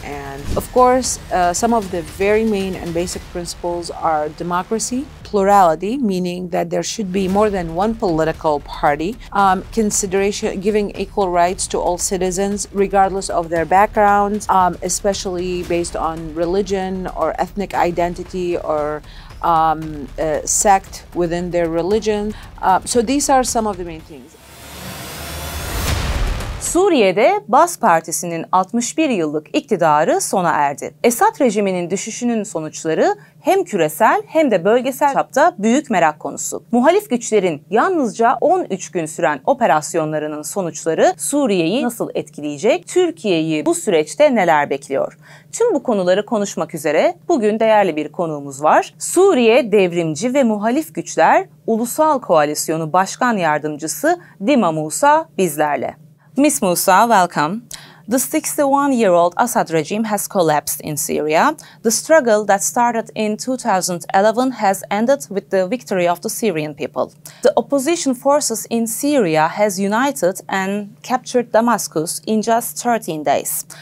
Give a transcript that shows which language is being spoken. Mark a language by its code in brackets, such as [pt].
[en] And of course, some of the very main and basic principles are democracy, plurality, meaning that there should be more than one political party, consideration, giving equal rights to all citizens, regardless of their backgrounds, especially based on religion or ethnic identity or sect within their religion. So these are some of the main things. [tr] Suriye'de Bas Partisi'nin 61 yıllık iktidarı sona erdi. Esad rejiminin düşüşünün sonuçları hem küresel hem de bölgesel çapta büyük merak konusu. Muhalif güçlerin yalnızca 13 gün süren operasyonlarının sonuçları Suriye'yi nasıl etkileyecek? Türkiye'yi bu süreçte neler bekliyor? Tüm bu konuları konuşmak üzere bugün değerli bir konuğumuz var. Suriye Devrimci ve Muhalif Güçler Ulusal Koalisyonu Başkan Yardımcısı Dima Musa bizlerle. [en] Ms. Musa, welcome. The 61-year-old Assad regime has collapsed in Syria. The struggle that started in 2011 has ended with the victory of the Syrian people. The opposition forces in Syria has united and captured Damascus in just 13 days.